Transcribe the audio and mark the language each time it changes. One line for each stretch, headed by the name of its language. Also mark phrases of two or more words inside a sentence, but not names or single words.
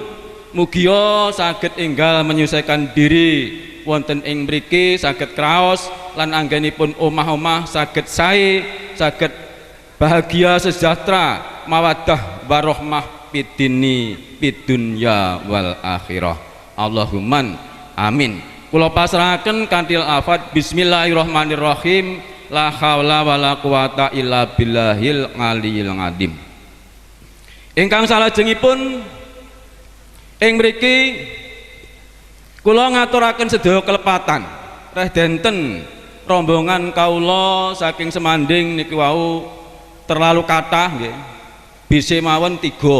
Javanese: Mugia saged enggal
Indonesian: menyelesaikan diri
Javanese: wonten ing mriki, saged kraos lan anggenipun omah-omah saged sae, saged
Indonesian: bahagia sejahtera
Arabic: مودة ورحمة في الدين والدنيا والآخرة. اللهم آمين.
Javanese: Kula pasrahaken kanthi lafaz bismillahirrahmanirrahim.
Arabic: لا حول ولا قوة إلا بالله العلي العظيم.
Javanese: Ingkang salajengipun ing mriki kula ngaturaken sedaya kelepatan reh denten rombongan kaula saking Semanding niki wau terlalu kathah nggih. Bise mawon 3.